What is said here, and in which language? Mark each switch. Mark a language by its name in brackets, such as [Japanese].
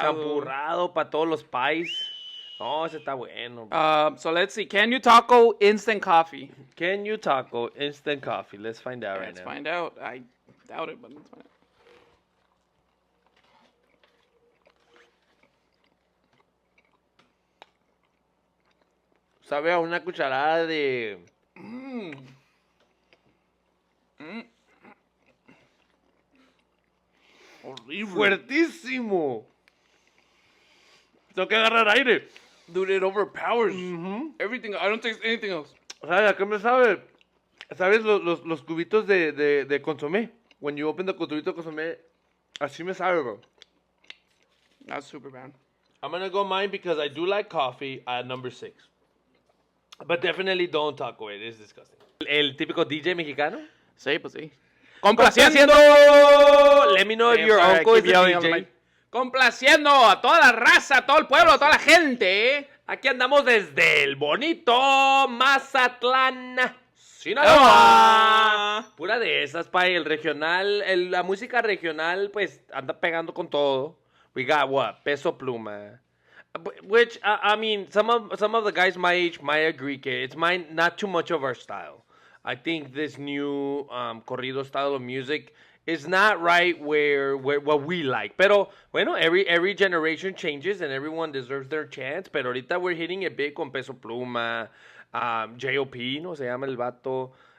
[Spanish] Champurrado para todos los pais. No, ese está bueno, bro. [English] So let's see. Can you taco instant coffee? Can you taco instant coffee? Let's find out right Let's now. find out. I doubt it, but let's find out. [Spanish] Sabe a una cucharada de... Horrible. ¡Fuertísimo! Tengo que agarrar aire. [English] Dude, it overpowers everything. I don't taste anything else. [Spanish] ¿Sabes a qué me sabe? ¿Sabes los cubitos de consomé? [English] When you open the [Spanish] cubito de consomé, así me sabe, bro. [English] That's super bad. I'm gonna go mine because I do like coffee at number 6. But definitely don't taco it. It's disgusting. [Spanish] El típico DJ mexicano. Sí, pues sí. Complaciendo. [English] Let me know if [Spanish] Sí, [English] your sorry, I uncle is keep a yelling on the DJ. mic. [Spanish] Complaciendo a toda la raza, a todo el pueblo, a toda la gente. Aquí andamos desde el bonito Mazatlán, Sinaloa. Ah. Pura de esas, pa. El regional, la música regional, pues, anda pegando con todo. [English] We got what? Peso Pluma. Which, I mean, some of the guys my age might agree que it's not too much of our style. I think this new corrido style of music is not right where what we like. [Spanish] Pero, bueno, [English] every generation changes and everyone deserves their chance. [Spanish] Pero ahorita [English] we're hitting it big [Spanish] con Peso Pluma, J.O.P., ¿no? Se llama el vato.